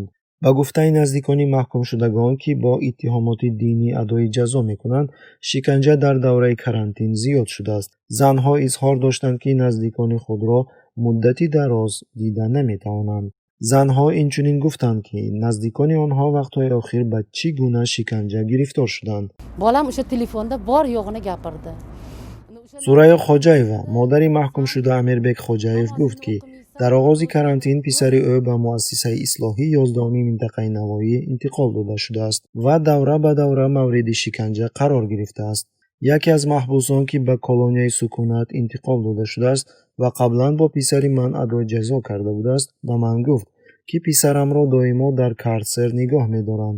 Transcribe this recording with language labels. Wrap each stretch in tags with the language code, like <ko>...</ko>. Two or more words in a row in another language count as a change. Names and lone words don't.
<tg>ба гуфтаи наздикони маҳкумшудагон ки бо иттиҳомоти динӣ адои ҷазо мекунанд, шиканҷа дар давраи карантин зиёд шудааст. занҳо изҳор доштанд ки наздикони худро муддати дароз дида наметавонанд. занҳо инчунин гуфтанд ки наздикони онҳо вақтҳои охир ба чӣ гуна шиканҷа гирифтор шуданд.</tg> <uz>Bolam o'sha telefonda bor yo'g'ini gapirdi.</uz> <tg>Зӯрайо Хоҷаева, модари маҳкумшуда Амирбек Хоҷаев гуфт ки дар оғози карантин писари ӯ ба муассисаи ислоҳии 11-уми минтақаи Навоӣ интиқол дода шудааст ва давра ба давра мавриди шиканҷа қарор гирифтааст. яке аз маҳбусон ки ба колонияи сукунат интиқол дода шудааст ва қаблан бо писари ман адои ҷазо карда будааст, ба ман гуфт ки писарамро доимо дар карцер нигоҳ медоранд.</tg>